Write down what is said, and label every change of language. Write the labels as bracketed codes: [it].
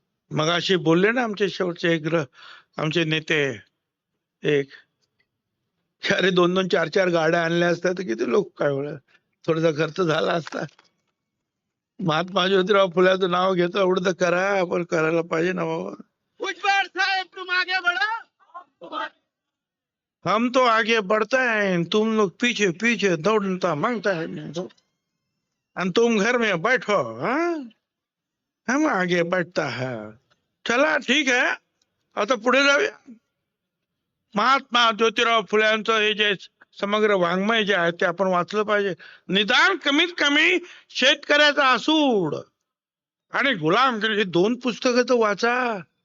[mr] मगाशी बोलले ना आमचे शेवटचे आमचे नेते एक अरे 2-2, 4-4 गाड्या आणल्या असत्या तर किती लोक काय होणार, थोडासा खर्च झाला असता. महात्मा ज्योतिराव फुल्याचं नाव घेतो एवढं तर करा, आपण करायला पाहिजे ना बाबा. [hi] साहेब तुम आगे बढ़ो, हम तो आगे बढ़ते हैं, तुम लोग पीछे पीछे दौड़ता मांगता है आणि तुम घर में बैठो. हम आगे बढ़ता है. [mr] चला ठीक आहे, आता पुढे जाऊया. महात्मा ज्योतिराव फुल्यांचं हे जे समग्र वाङ्मय जे आहे ते आपण वाचलं पाहिजे. निदान कमीत कमी शेतकऱ्याचा असूड आणि गुलामगिरी हे 2 पुस्तकं तर वाचा.